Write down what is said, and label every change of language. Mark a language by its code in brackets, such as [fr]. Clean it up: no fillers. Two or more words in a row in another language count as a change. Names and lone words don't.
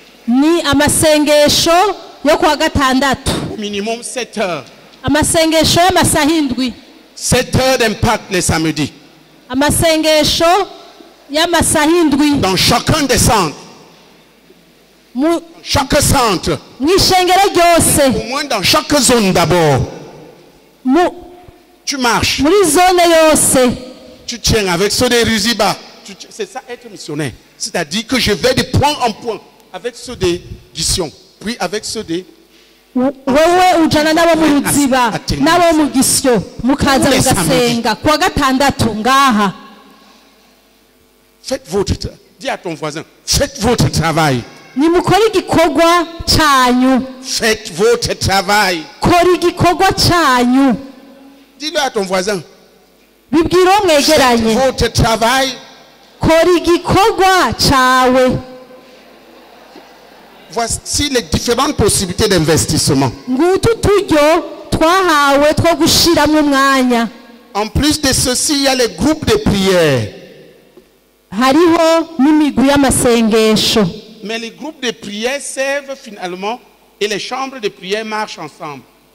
[fr] Au minimum 7 heures. 7 heures d'impact les samedis. [rn] amasengesho y'amasahindwi [fr] dans chacun des centres, chaque centre, [rn] mw'ishengero ryose, [fr] au moins dans chaque zone d'abord. Tu marches, [rn] muri zone yose, [fr] tu tiens avec ceux des Ruziba. C'est ça être missionnaire, c'est-à-dire que je vais de point en point avec ceux des Gission, puis avec ceux des [rn] wewe ujana nabo mu Ruziba nabo mu Gisyo mukaza mugasenga kwa gatandatu ngaha. [fr] Faites votre travail. Dis à ton voisin, faites votre travail. [rn] Nimukora igikorwa cyanyu. [fr] Faites votre travail. [rn] Kora igikorwa cyanyu. [fr] Dis-le à ton voisin. [rn] Bibwira mwegeranye. [fr] Faites votre travail. [rn] Kora igikorwa cyawe. [fr] Voici les différentes possibilités d'investissement. En plus de ceci, il y a les groupes de prière. Mais les groupes de prière servent finalement et les chambres de prière marchent ensemble.